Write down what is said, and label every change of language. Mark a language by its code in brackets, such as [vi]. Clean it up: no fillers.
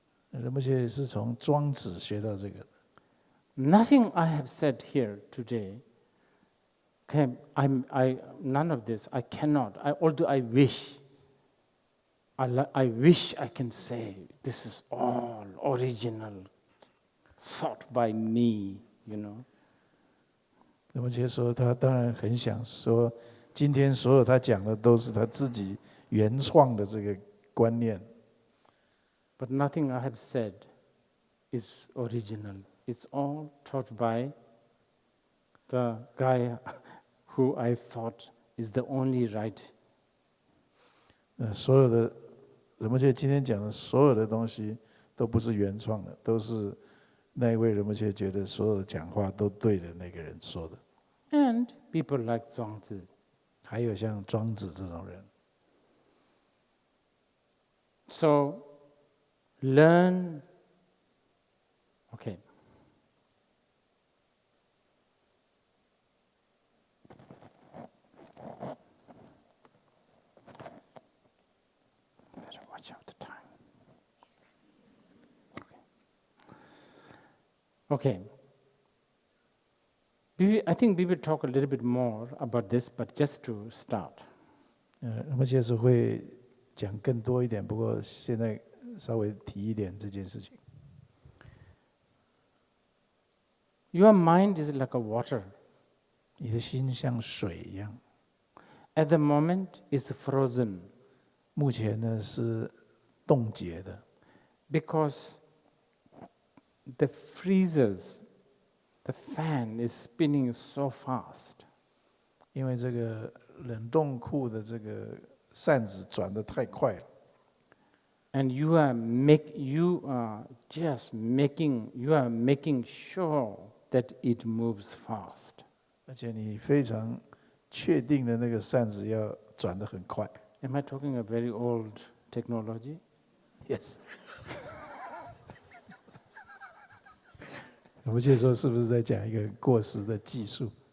[zh] 人们也是从庄子学到这个的。 [en] Nothing I have said here today Okay, I none of this. I cannot. Although I wish. I wish I can say this is all original, thought by me. You know. [zh] 那么就说他当然很想说，今天所有他讲的都是他自己原创的这个观念。 [en] But nothing I have said is original. It's all taught by the guy who I thought is the only right. [zh] 所有的仁波切今天讲的所有的东西都不是原创的，都是那一位仁波切觉得所有的讲话都对的那个人说的。 [en] And people like Zhuangzi. [zh] 还有像庄子这种人。 [en] So learn. Okay. Better watch out the time. Okay. I think we will talk a little bit more about this, but just to start. [zh] 仁波切是会讲更多一点，不过现在稍微提一点这件事情。 [en] Your mind is like a water. [zh] 你的心像水一样。 [en] At the moment, it's frozen. [zh] 目前呢是冻结的。 [en] Because the freezers, the fan is spinning so fast. [zh] 因为这个冷冻库的这个扇子转得太快了。 [en] And you are making sure that it moves fast. [zh] 而且你非常确定的那个扇子要转得很快。 [en] Am I talking a very old technology? Yes. [zh] 我们就说是不是在讲一个过时的技术